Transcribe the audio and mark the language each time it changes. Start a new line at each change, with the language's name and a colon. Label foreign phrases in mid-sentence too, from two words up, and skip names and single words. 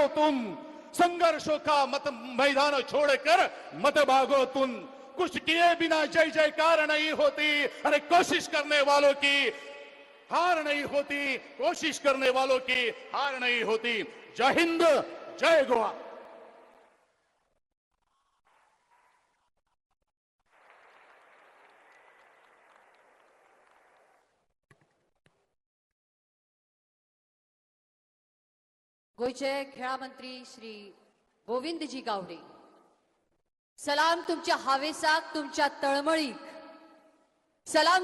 Hindi: तुम संघर्षों का मत मैदान छोड़कर मत भागो. तुम कुछ किए बिना जय जयकार नहीं होती. अरे कोशिश करने वालों की हार नहीं होती, कोशिश करने वालों की हार नहीं होती. जय हिंद, जय गोवा.
Konkani: गोयचे खेळा मंत्री श्री गोविंदजी गावडे, सलाम तुमच्या हावेसाक, तुमच्या तळमळीक, सलाम